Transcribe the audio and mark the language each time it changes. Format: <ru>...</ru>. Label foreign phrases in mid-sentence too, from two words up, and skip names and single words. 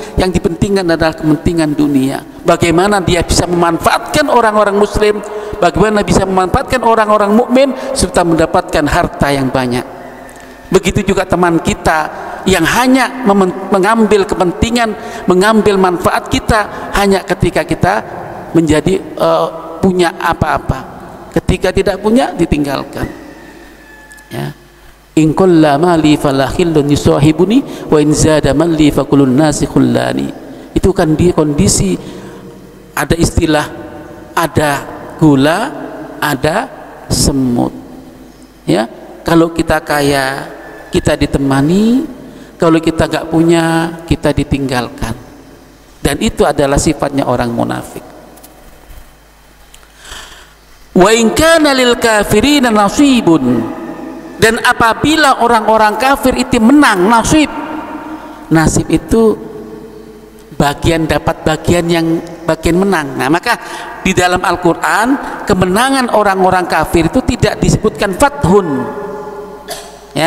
<id>Yang dipentingkan adalah kepentingan dunia. Bagaimana dia bisa memanfaatkan orang-orang muslim, bagaimana bisa memanfaatkan orang-orang mukmin serta mendapatkan harta yang banyak. Begitu juga teman kita yang hanya mengambil kepentingan, mengambil manfaat kita hanya ketika kita menjadi punya apa-apa. Ketika tidak punya, ditinggalkan, ya.</id> <ar>إن قل مالي فلا خل يصاحبني وإن زاد مالي فكل الناس خلاني.</ar> <id>Itu kan di kondisi ada istilah, ada gula, ada semut, ya. Kalau kita kaya, kita ditemani, kalau kita nggak punya, kita ditinggalkan. Dan itu adalah sifatnya orang munafik.</id> <ar>وإن كان للكافرين نصيب,</ar> <id>dan apabila orang-orang kafir itu menang, nasib itu bagian, dapat bagian yang bagian menang. Nah, maka di dalam Al-Quran kemenangan orang-orang kafir itu tidak disebutkan fathun, ya.</id>